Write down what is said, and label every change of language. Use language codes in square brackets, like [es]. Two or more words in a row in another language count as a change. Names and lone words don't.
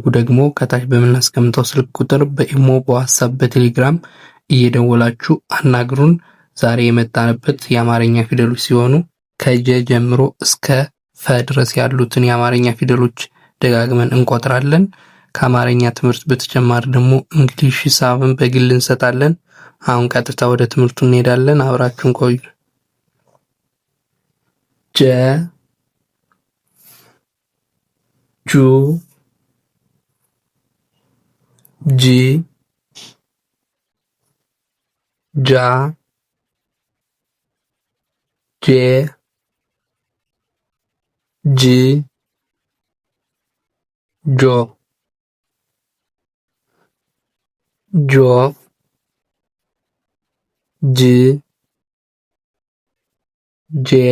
[am] ደግሞ ከታች በምናስቀምጠው ስልክ ቁጥር በኢሞ፣ በዋትስአፕ፣ በቴሌግራም እየደወላችሁ አናግሩን። ዛሬ የመጣንበት የአማርኛ ፊደሎች ሲሆኑ ከጀ ጀምሮ እስከ ፈ ድረስ ያሉትን የአማርኛ ፊደሎች ደጋግመን እንቆጥራለን። ከአማርኛ ትምህርት በተጨማሪ ደግሞ እንግሊሽ፣ ሂሳብን በግል እንሰጣለን። አሁን ቀጥታ ወደ ትምህርቱ እንሄዳለን። አብራችሁን ቆዩ። ጀ ጁ ጂ ጃ ጄ ጂ ጆ ጆ ጅ ጄ